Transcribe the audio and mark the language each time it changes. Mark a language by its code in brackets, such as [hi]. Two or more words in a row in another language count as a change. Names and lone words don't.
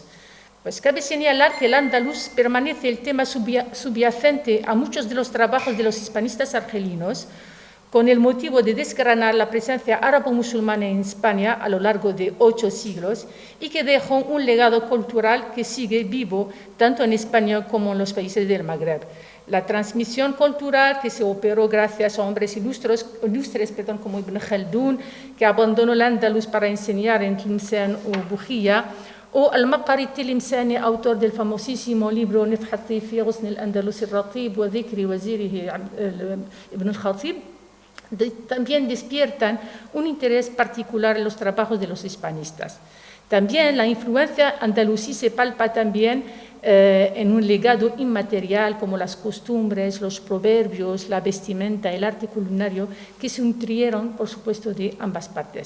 [es] Pues cabe señalar que el andaluz permanece el tema subyacente a muchos de los trabajos de los hispanistas argelinos, con el motivo de desgranar la presencia árabo-musulmana en España a lo largo de 8 siglos y que dejó un legado cultural que sigue vivo tanto en España como en los países del Magreb. La transmisión cultural que se operó gracias a hombres ilustres como Ibn Khaldun, que abandonó el andaluz para enseñar en Tlemcen o Bujía, o al-Maqari Tilimsani, autor del famosísimo libro Nifhati fi Ghusn al-Andalus al-Ratib wa Dhikri Wazirihi Ibn al-Khatib, también despiertan un interés particular en los trabajos de los hispanistas. También la influencia andalusí se palpa también en un legado inmaterial como las costumbres, los proverbios, la vestimenta, el arte culinario, que se nutrieron, por supuesto, de ambas partes.